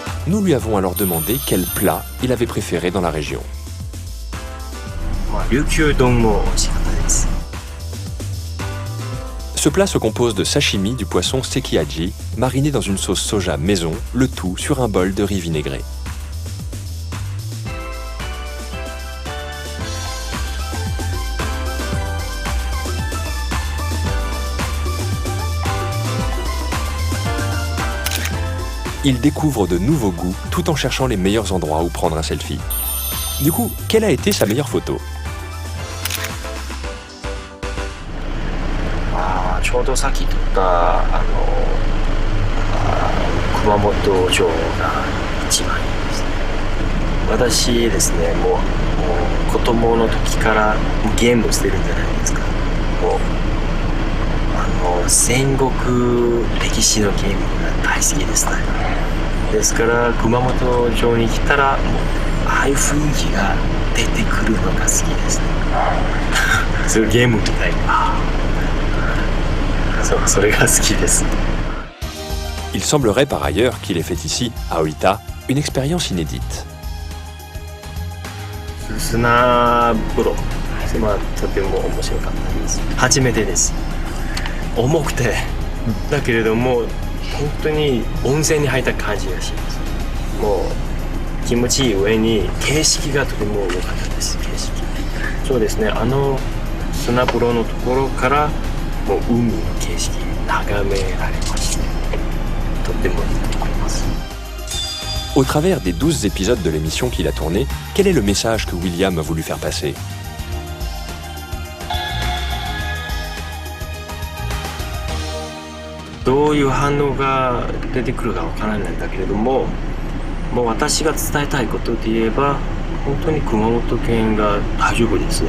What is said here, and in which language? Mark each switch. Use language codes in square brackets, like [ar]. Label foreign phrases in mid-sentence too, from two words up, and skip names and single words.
[fr] Nous lui avons alors demandé quel plat il avait préféré dans la région. [ja] 琉球丼も美味しかったです。 [fr] Ce plat se compose de sashimi du poisson sekiaji, mariné dans une sauce soja maison, le tout sur un bol de riz vinaigré. Il découvre de nouveaux goûts tout en cherchant les meilleurs endroits où prendre un selfie. Du coup, quelle a été sa meilleure photo? [ja] ちょうどさっき撮った熊本城が一番いいですね。私ですね、もう子供の時からゲームしてるんじゃないですか。もう戦国歴史のゲームが大好きですね。ですから熊本城に来たらもうああいう雰囲気が出てくるのが好きですね。そういうゲームみたいに。 [fr] Il semblerait par ailleurs qu'il ait fait ici, à Oita, une expérience inédite. [ja] 砂風呂、とても面白かったです。初めてです。重くて、だけれども本当に温泉に入った感じがします。もう気持ちいい上に景色がとても良かったです。景色。そうですね。砂風呂のところから [fr] Au travers des 12 épisodes de l'émission qu'il a tourné, quel est le message que William a voulu faire passer? [ja] どういう反応が出てくるかわからないんだけれども、もう私が伝えたいことで言えば、本当に熊本県が大丈夫です。